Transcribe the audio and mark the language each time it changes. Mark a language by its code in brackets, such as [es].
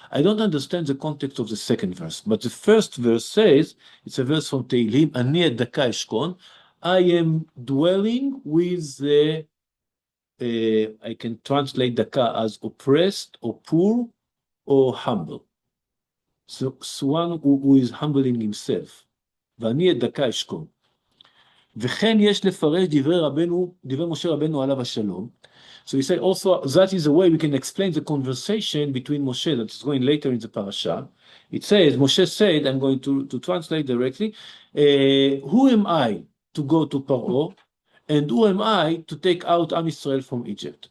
[en] I don't understand the context of the second verse, but the first verse says, it's a verse from Tehillim, [he] Ani edaka eshkon, [en] I am dwelling with the, I can translate daka as oppressed or poor or humble. So one who is humbling himself. [he] ואני [en] edaka eshkon. [he] וכן יש לפרש דברי משה רבנו עליו השלום. [en] So he said also that is a way we can explain the conversation between Moshe that is going later in the parasha. It says, Moshe said, I'm going to translate directly, who am I to go to Paro, and who am I to take out Am Yisrael from Egypt?